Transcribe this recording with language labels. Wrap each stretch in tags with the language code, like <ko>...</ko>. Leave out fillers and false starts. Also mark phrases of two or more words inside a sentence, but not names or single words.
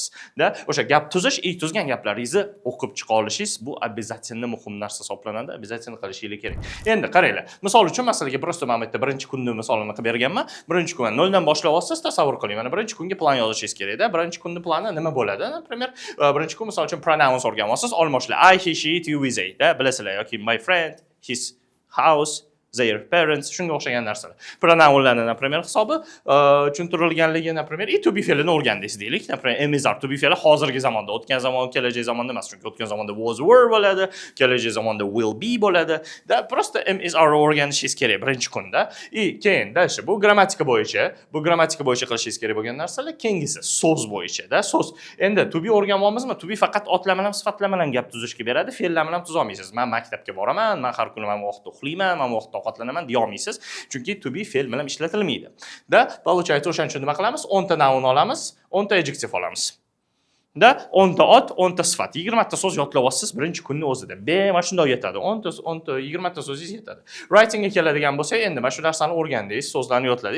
<uz>O'sha gap tuzish, tuzgan gaplaringizni o'qib chiqa olishingiz bu обязательно muhim narsa hisoblanadi. Обязательно qilishingiz kerak. Endi qaranglar. Misol uchun masalan, prosta men bitta birinchi kunni misolini qilib berganman. Birinchi kun 0 dan boshlab olsangiz tasavvur qiling. Mana birinchi kunga plan yozishingiz kerak-da. Birinchi kunning plani nima bo'ladi? Например, birinchi kun misol uchun pronouns o'rganasiz, olmoshlar</uz> <en>I, he, she, it, you, we, they,</en> <uz>bilasizlar yoki</uz> <en>my friend, his house, their parents,</en> <uz>shunga o'xshagan narsalar. Pronounlarning, например, hisobi tushuntirilganligi, например,</uz> <en>to be</en> <uz>fe'lini o'rgandingiz deylik. Например,</uz> <en>am is are to be</en> <uz>fe'li hozirgi zamonda, o'tgan zamon, kelajak zamonda emas. Chunki o'tgan zamonda</uz> <en>was were</en> <uz>bo'ladi, kelajak zamonda</uz> <en>will be</en> <uz>bo'ladi. Prosta</uz> <en>am is are</en> <uz>o'rganishingiz kerak birinchi kunda. Keyin dalshi bu grammatika bo'yicha qilishingiz kerak bo'lgan narsalar. Keyingisi so'z bo'yicha-da. So'z. Endi</uz> <en>to be</en> <uz>o'rganmoqmizmi?</uz> <en>To be</en> <uz>faqat otlar bilan, sifatlar bilan gap tuzishga beradi, fe'llar bilan tuza olmaysiz. Men maktabga boraman, men har kuni men vaqtda uxlayman, men vaqtda ovqatlanaman deya olmaysiz. Chunki</uz> <en>to be</en> <uz>fe'l bilan ishlatilmaydi. Получается, o'shaning uchun nima qilamiz? 10 ta noun olamiz, 10 ta adjective olamiz. 10 ta ot, 10 ta sifat, 20 ta so'z yodlab olasiz birinchi kunning o'zida. Mana shunday yetadi. 10 ta 20 ta so'zingiz yetadi. Writingga keladigan bo'lsak, endi mana shu narsani o'rgandingiz, so'zlarni yodladingiz.</uz>